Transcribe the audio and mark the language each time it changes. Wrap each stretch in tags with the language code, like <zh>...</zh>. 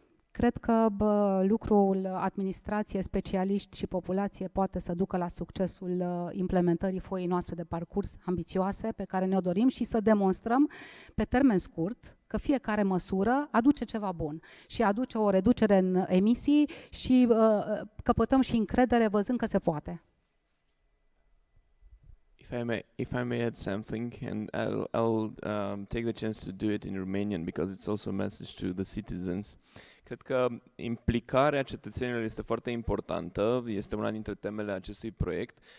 <ro>Cred că lucrul administrație, specialiști și populație poate să ducă la succesul implementării foii noastre de parcurs ambițioase pe care ne-o dorim și să demonstrăm pe termen scurt că fiecare măsură aduce ceva bun și aduce o reducere în emisii și căpătăm și încredere văzând că se poate.</ro> <en>If I may add something, and I'll take the chance to do it in Romanian because it's also a message to the citizens.</en> <ro>Cred că implicarea cetățenilor este foarte importantă, este una dintre temele acestui proiect.</ro>